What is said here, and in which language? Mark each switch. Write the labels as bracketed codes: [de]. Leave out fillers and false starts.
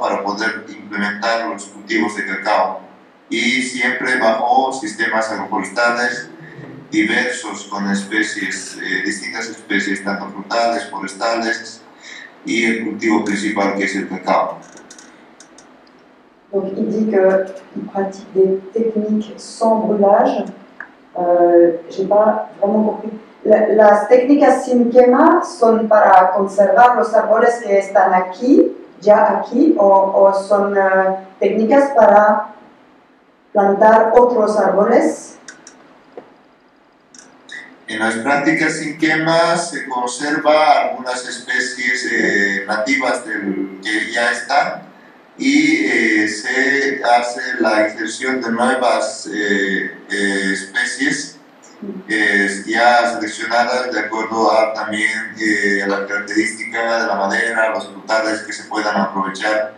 [es] Para poder implementar los cultivos de cacao. Y siempre bajo sistemas agroforestales diversos con especies, distintas especies, tanto frutales, forestales y el cultivo principal que es el cacao. [fr] Donc il dit qu'il pratique des techniques sans brûlage. J'ai pas vraiment compris. [es] Las técnicas sin quema son para conservar los árboles que están aquí, ya aquí, o son técnicas para plantar otros árboles. En las prácticas sin quema se conserva algunas especies nativas que ya están y se hace la inserción de nuevas especies ya seleccionadas de acuerdo a también a la característica de la madera, los frutales que se puedan aprovechar